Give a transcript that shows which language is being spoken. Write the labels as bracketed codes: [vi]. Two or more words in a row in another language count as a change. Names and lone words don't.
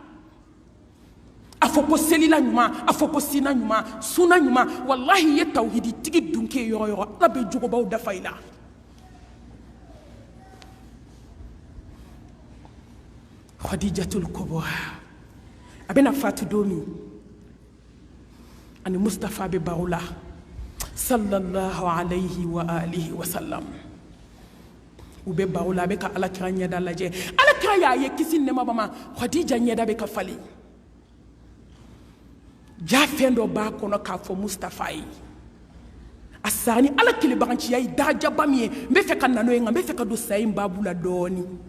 [bm] a fɔ ko selila ɲuman a fɔ ko sina ɲuman suna ɲuman wallahi i ye tawhidi tigi dunke yɔrɔ yɔrɔ ala bɛ jogobaw dafa i la khadijatul kubra a bɛna fatu don min ani mustafa bɛ baro la [ar] صلى الله عليه وآله وسلم [bm] u bɛ baro la a bɛ ka alakira ɲɛda lajɛ alakira y'a ye kisi nɛma bama khadija ɲɛda bɛ ka falen ja fɛn dɔ b'a kɔnɔ k'a fɔ mustafa ye a sara ni ala kelebaganciya ye darajaba min ye n bɛ fɛ ka na n'o ye nka n bɛ fɛ ka don saya in baabu la dɔɔni